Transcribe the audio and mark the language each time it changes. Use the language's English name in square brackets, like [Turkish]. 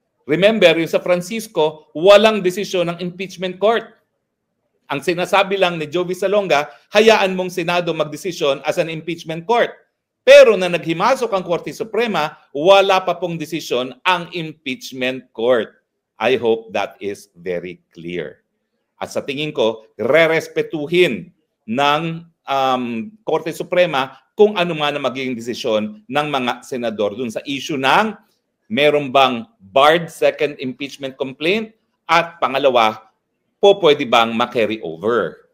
[Filipino] Remember, yung sa Francisco, walang desisyon ng impeachment court. Ang sinasabi lang ni Jovi Salonga, hayaan mong Senado magdesisyon [English] as an impeachment court. [Filipino] Pero na naghimasok ang Korte Suprema, wala pa pong desisyon ang impeachment court. [English] I hope that is very clear. [Filipino] At sa tingin ko, rerespetuhin ng Korte Suprema kung ano man ang magiging desisyon ng mga senador dun sa issue ng meron bang barred second impeachment complaint at pangalawa, pwede bang ma-carry over.